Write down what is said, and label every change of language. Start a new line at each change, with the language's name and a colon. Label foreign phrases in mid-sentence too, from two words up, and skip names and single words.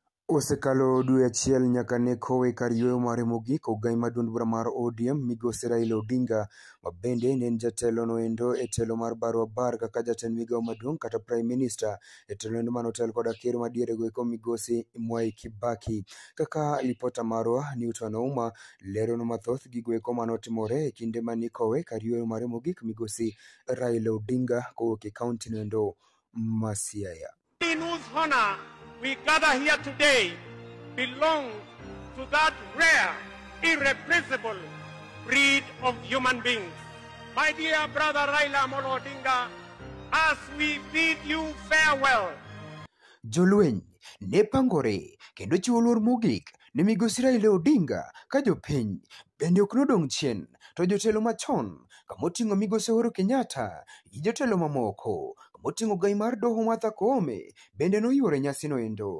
Luo (Kenya and Tanzania): Osekalo dwe achiel nyaka ne kowe kar yweyo mare mogik ogai maduond bura mar ODM migosi Raila Odinga ma bende ne en jatelo noendo e telo mar Barua Bar kaka jatend migao maduong' kata
English: Prime Minister
Luo (Kenya and Tanzania): e telo endo mano tel koda ker madiere goeko migosi Mwai Kibaki. Kaka lipota marwa Newton Ouma lerono mathoth gigoeko manotimore e kinde mani kowe kar yweyo mare mogik migosi Raila Odinga kowuok e kaunti noendo ma Siaya.
English: In whose honor we gather here today belong to that rare, irreplaceable breed of human beings. My dear brother Raila Amolo Odinga, as we bid you farewell.
Luo (Kenya and Tanzania): Jolweny ne pangore kendo chiwo luor mogik ne migosi Raila Odinga ka jopiny bende ok nodong' chien to jotelo machon kamoting'o migosi Uhuru Kenyatta gi jotelo mamoko kamoting'o gai mar doho Martha Koome bende noyuoro nyasi noendo.